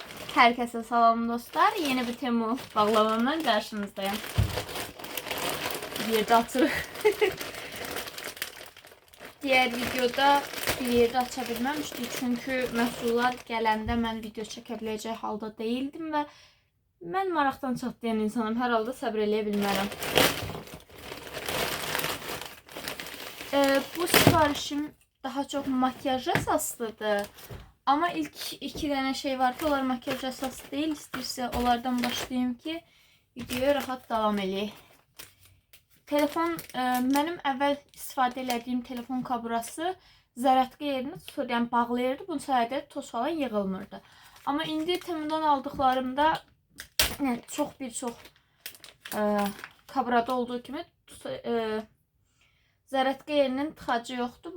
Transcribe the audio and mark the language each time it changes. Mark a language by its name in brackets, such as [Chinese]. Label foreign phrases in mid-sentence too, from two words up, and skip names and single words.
[Azerbaijani] Herkese salam dostlar. [Turkish] Yeni bir Temu bağlamamla karşınızdayım. [Azerbaijani] Bir yerde açırıq. [Turkish] Diğer videoda [Azerbaijani] bir yerde aça bilməmişdik. Çünkü məhsullar gələndə mən video çəkə biləcək halda değildim və mən maraqdan çatlayan insanım. Hər halda səbr eləyə bilmərəm. [Turkish] Bu siparişim daha çok makyaj əsaslıdır. Ama ilk iki tane şey var ki onlar makyaj əsası değil. [Azerbaijani] İstəyirsə onlardan başlayayım ki videoya rahat davam eləyək. Telefon, mənim əvvəl istifadə etdiyim telefon kaburası zərətqi yerini tutur, yəni bağlayırdı. Bunun sayədə toz falan yığılmırdı. Amma indi Temu'dan aldıqlarımda çox kaburada olduğu kimi zərətqi yerinin tıxacı yoxdur.